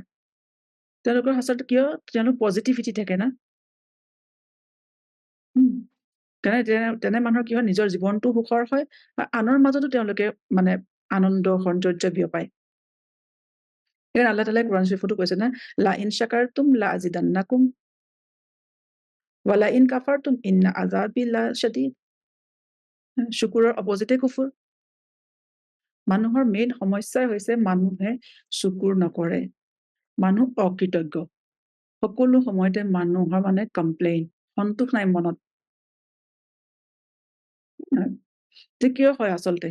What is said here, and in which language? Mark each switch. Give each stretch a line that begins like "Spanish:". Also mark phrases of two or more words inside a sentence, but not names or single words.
Assamese: তেওঁলোকৰ আচলতে কিয় তেওঁলোক পজিটিভিটি থাকে না। তেনে মানুহৰ কি হয় নিজৰ জীৱনটো সুখৰ হয় বা আনৰ মাজতো তেওঁলোকে মানে আনন্দ সৌন্দৰ্য বিয়পায়। আল্লাহ তাআলাই কোৰআন শৰীফতো কৈছে না,
Arabic: لئن شكرتم لأزيدنكم ولئن كفرتم إن عذابي لشديد.
Assamese: শুকুৰৰ অপজিতে কুফুৰ। মানুহৰ মেইন সমস্যাই হৈছে মানুহে শুকুৰ নকৰে, মানুহ অকৃতজ্ঞ। সকলো সময়তে মানুহৰ মানে কমপ্লেইন, সন্তোষ নাই মনত। যে কিয় হয় আচলতে?